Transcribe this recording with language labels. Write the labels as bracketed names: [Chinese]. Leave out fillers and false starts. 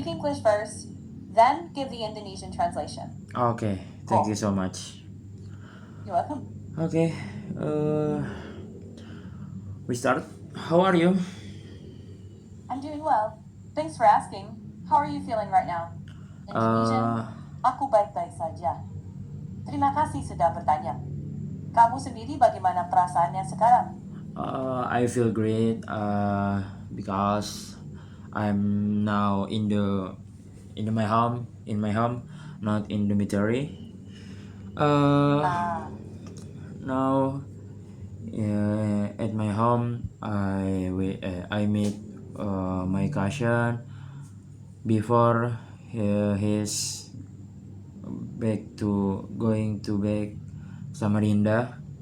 [English] speak English first, then give the Indonesian translation. Okay. Thank you Cool. so much. You're welcome. Okay. Uh, we start. How are you? I'm doing well. Thanks for asking. How are you feeling right now? Indonesian? Uh, [Indonesian] Aku baik-baik saja. Terima kasih sudah bertanya. Kamu sendiri bagaimana perasaannya sekarang? [English] I feel great. Because I'm now in my home, not in the military. Ah, Now at my home, I meet my cousin before he's going to back Samarinda.